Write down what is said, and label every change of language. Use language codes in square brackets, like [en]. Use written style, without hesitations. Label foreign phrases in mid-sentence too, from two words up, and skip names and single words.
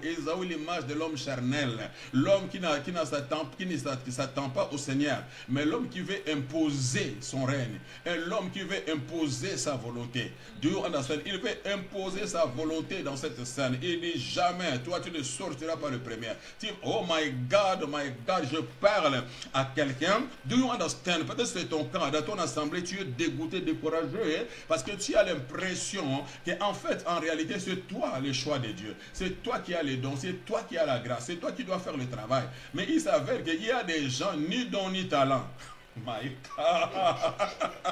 [fr] Ésaü, l'image de l'homme charnel, l'homme qui ne s'attend pas au Seigneur, mais l'homme qui veut imposer son règne, et l'homme qui veut imposer sa volonté. Dieu, il veut imposer sa volonté dans cette scène. Il dit jamais, toi tu ne sortiras pas le premier. [en] Oh my God, [fr] je parle à quelqu'un. [en] Do you understand? [fr] Peut-être c'est ton cas. Dans ton assemblée, tu es dégoûté, découragé, parce que tu as l'impression qu'en fait, en réalité, c'est toi le choix de Dieu. C'est toi qui as les dons, c'est toi qui as la grâce, c'est toi qui dois faire le travail. Mais il s'avère qu'il y a des gens, ni dons ni talent. [en] My God.